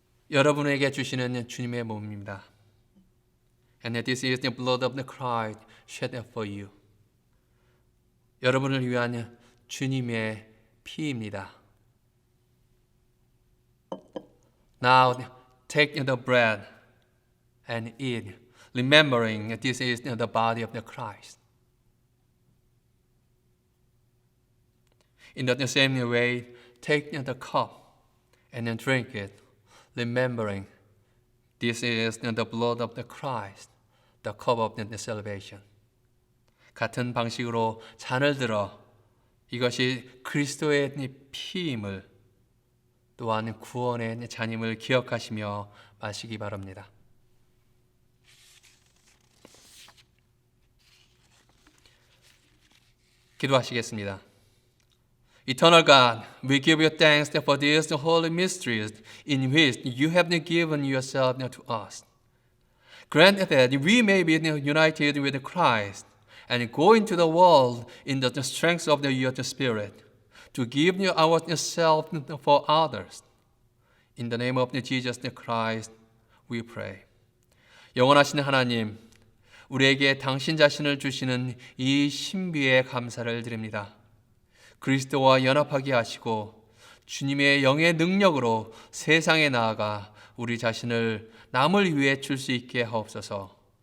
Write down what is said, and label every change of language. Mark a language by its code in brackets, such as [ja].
[ko] 여러분에게 주시는 주님의 몸입니다. [en] And this is the blood of the Christ shed for you. [ko] 여러분을 위한 주님의 피입니다. [en] Now take the bread and eat, remembering this is the body of the Christ. In the same way, take the cup and then drink it, remembering this is the blood of the Christ, the cup of the salvation. [ko] 같은 방식으로 잔을 들어 이것이 그리스도의 피임을 또한 구원의 잔임을 기억하시며 마시기 바랍니다. 기도하시겠습니다. [en] Eternal God, we give you thanks for these holy mysteries in which you have given yourself to us. Grant that we may be united with Christ and go into the world in the strength of your Spirit to give ourselves for others. In the name of Jesus Christ, we pray. [ko] 영원하신 하나님, 우리에게 당신 자신을 주시는 이 신비에 감사를 드립니다. 그리스도와 연합하게 하시고 주님의 영의 능력으로 세상에 나아가 우리 자신을 남을 위해 줄 수 있게 하옵소서.